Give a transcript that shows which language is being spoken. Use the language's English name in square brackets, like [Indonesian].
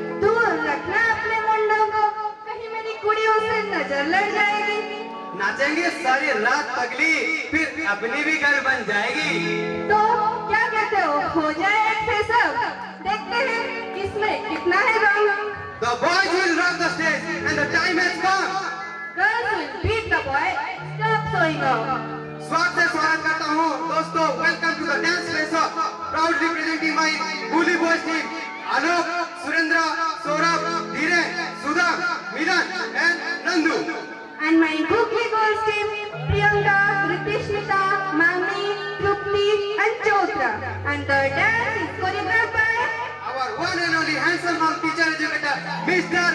[Hindi] दूर रखना अपने मुंडों को, कहीं मेरी कुड़ियों से नजर लग जाएगी। नाचेंगे सारी रात पगली, फिर अपनी भी घर बन जाएगी। तो क्या कहते हो जाए एक फेसअप? देखते हैं किसमें कितना है रंग। [English] The boys will rock the stage and the time has come. Girls will beat the boy. Stop showing off. [Hindi] स्वागत से स्वागत करता हूँ दोस्तों, [English] Welcome to the dance face off, proudly presenting my bully boys team, Alok, Surendra, Saurabh, Dhiren, Sudha, Milan and Nandu. And my Googly Girls team, Priyanka, Ritishmita, Mami, Trupti and Chotra. And the dance is choreographed by Our one and only handsome young teacher educator, Mr.